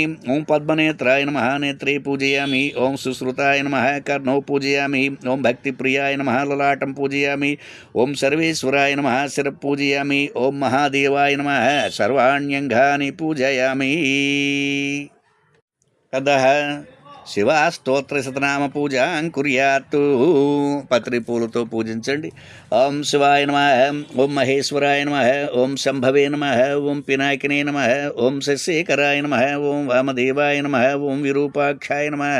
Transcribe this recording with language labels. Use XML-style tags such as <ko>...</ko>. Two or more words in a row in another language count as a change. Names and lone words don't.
<sa>ओम पद्मनेत्राय नमः। नेत्रे पूजयामि। ओम सुश्रुताय नमः। कर्णौ पूजयामि। ओम भक्तिप्रियाय नमः। ललाटं पूजयामि। ओम सर्वेश्वराय नमः। शिर पूजयामि। ओम महादेवाय नमः। सर्वाण्यंगानि पूजयामि। अतः శివాస్తోత్రశతనామ పూజాం కుర్యాత్తు.</sa> <te>పత్రి పూలతో పూజించండి.</te> <sa>ఓం శివాయ నమః. ఓం మహేశ్వరాయ నమః. ఓం శంభవే నమః. ఓం పినాకినే నమః. ఓం శశిఖరాయ నమః. ఓం వామదేవాయ నమః. ఓం విరూపాక్షాయ నమః.</sa>